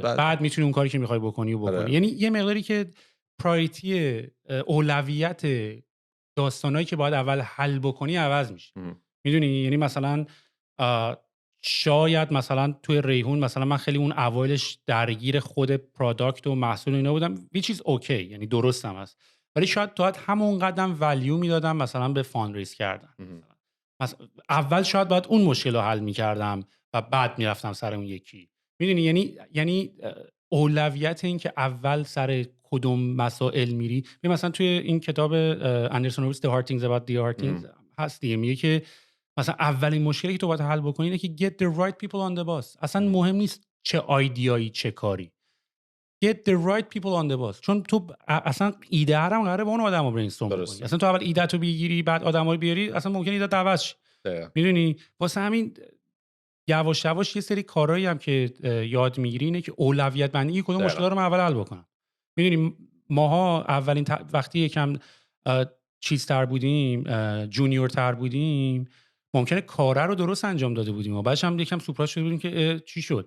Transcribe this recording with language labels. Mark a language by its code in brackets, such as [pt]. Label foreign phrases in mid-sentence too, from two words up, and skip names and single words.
[fa] بعد میتونی اون کاری که میخوای بکنی و بکنی. یعنی یه مقداری که پرایورتی، اولویت داستانایی که باید اول حل بکنی عوض میشه. میدونی؟ یعنی مثلا شاید مثلا توی ریحون مثلا من خیلی اون اوایلش درگیر خود پروداکت و محصول اینا بودم، [en] which is okay، [fa] یعنی درستم هست، ولی شاید تو همون قدم ولیو میدادم مثلا به فاندریز کردن. مثلا اول شاید باید اون مشکل رو حل میکردم و بعد میرفتم سر اون یکی. میدونی؟ یعنی اولویت این که اول سر کدوم مسائل میری. مثلا توی این کتاب اندرسون هورویتز The Hard Things About the Hard Things هست دیگه، میگه که مثلا اولین مشکلی که تو باید حل بکنی اینه که [en] get the right people on the bus. [fa] اصلا مهم نیست چه آیدیایی چه کاری، [en] get the right people on the bus. [fa] چون تو اصلا ایده هم قراره با اون آدمو برینستورم بکنی. اصلا تو اول ایده تو بگیری بعد آدمو بیاری، اصلا ممکنه ایده عوض شه. میدونی؟ واسه همین یواش یواش یه سری کارهایی هم که یاد میگیری اینه که اولویت بندی کدوم مشکلا رو من اول حل بکنم. میدونی ماها اولین وقتی یکم چیزتر بودیم، جونیور تر بودیم، ممکنه کاره رو درست انجام داده بودیم و بعدش هم یکم سورپرایز شده بودیم که چی شد.